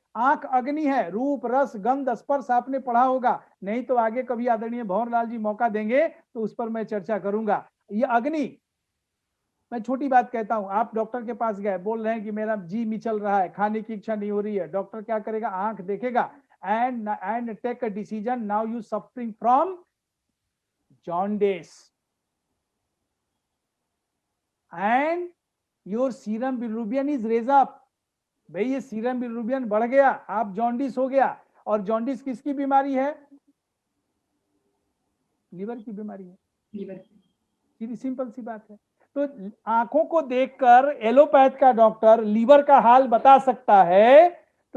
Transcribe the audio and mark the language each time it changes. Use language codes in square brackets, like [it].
[hi] आंख अग्नि है, रूप रस गंध स्पर्श आपने पढ़ा होगा, नहीं तो आगे कभी आदरणीय भंवरलाल जी मौका देंगे तो उस पर मैं चर्चा करूंगा। ये अग्नि, मैं छोटी बात कहता हूं, आप डॉक्टर के पास गए, बोल रहे हैं कि मेरा जी मिचल रहा है, खाने की इच्छा नहीं हो रही है, डॉक्टर क्या करेगा? आंख देखेगा [en] and take a decision. Now you suffering from jaundice and your serum bilirubin is raised up. [hi] भाई ये सीरम बिलिरुबिन बढ़ गया, आप जॉन्डिस हो गया। और जॉन्डिस किसकी बीमारी है? लीवर की बीमारी है। लीवर सीधी सिंपल सी बात है। तो आंखों को देखकर एलोपैथ का डॉक्टर लीवर का हाल बता सकता है, तो